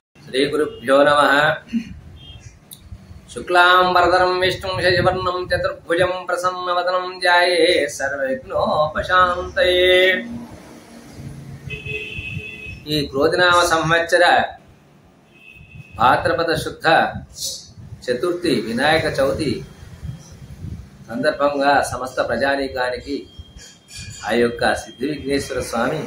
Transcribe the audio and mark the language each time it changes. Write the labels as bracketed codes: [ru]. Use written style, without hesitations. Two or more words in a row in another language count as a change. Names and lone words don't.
[sa] श्रीगुरुभ्यो नमः। शुक्लांबरधरं विष्णुं शशिवर्णं चतुर्भुजं प्रसन्नवदनं ध्यायेत् सर्वविघ्नोपशान्तये। [te] ఈ క్రోధినామ సంవత్సర భాద్రపద శుద్ధ చతుర్థి వినాయక చవితి సందర్భంగా సమస్త ప్రజానీకానికి ఆ యొక్క సిద్ధి విఘ్నేశ్వర స్వామి